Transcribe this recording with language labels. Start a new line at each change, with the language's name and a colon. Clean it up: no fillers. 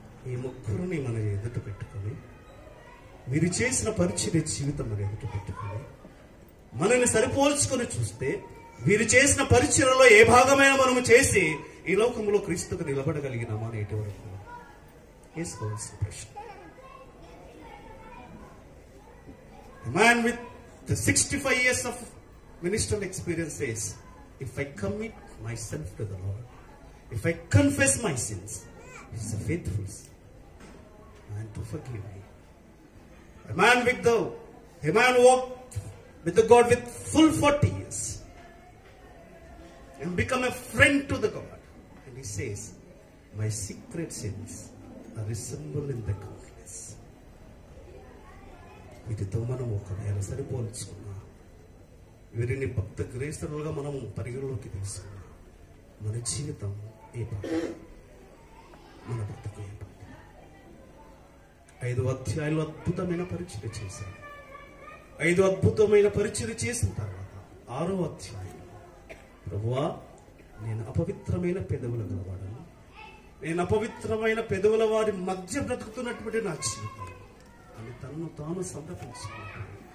Telugu: ఈ ముగ్గురుని మన ఎదుట పెట్టుకొని, మీరు చేసిన పరిచర్య జీవితం మన ఎదుట పెట్టుకొని మనల్ని సరిపోల్చుకొని చూస్తే, వీరు చేసిన పరిచర్యలో ఏ భాగమైనా మనము చేసి ఈ లోకంలో క్రీస్తుకు నిలబడగలిగినామా నేటి వరకు వేసుకోవాల్సిన ప్రశ్న.
English: A man with the 65 years of ministerial experience says, if I commit myself to the Lord, if I confess my sins, He is a faithful man to forgive me. A man walked with the God with full 40 years and become a friend to the God. And he says, my secret sins are resembled in the countless.
Telugu: వీటితో మనం ఒకవేళ సరిపోల్చుకున్నా, వీరిని భక్త గ్రేస్తరులుగా మనం పరిగణలోకి తీసుకున్నా, మన జీవితం ఏ పాట, మన భక్తకు ఏ పాట. 5 అధ్యాయాలు అద్భుతమైన పరిచర్య చేశారు. 5 అద్భుతమైన పరిచర్య చేసిన తర్వాత 6వ అధ్యాయం, ప్రభువా నేను అపవిత్రమైన పెదవుల గలవాడను, నేను అపవిత్రమైన పెదవుల వారి మధ్య బ్రతుకుతున్నటువంటి నా జీవితం అని తనను తాను సమర్పించుకున్నాడు.